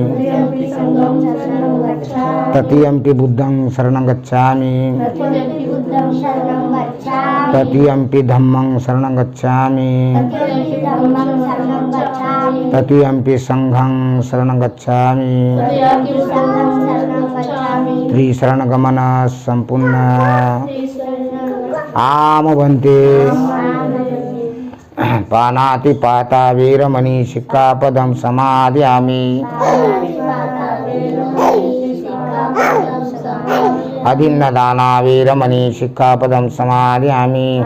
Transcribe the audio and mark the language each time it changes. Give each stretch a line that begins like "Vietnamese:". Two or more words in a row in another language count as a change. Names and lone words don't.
Pali: तृतीयंपि बुद्धं शरणं गच्छामि। तृतीयंपि धम्मं शरणं गच्छामि। तृतीयंपि संघं शरणं गच्छामि। त्रिशरणगमन संपूर्ण आम भन्ते। पानातिपाता वीरमणि सिक्खापदं समादयामि। अदिन्नदाना वीरमणि सिक्खापदं समादयामि।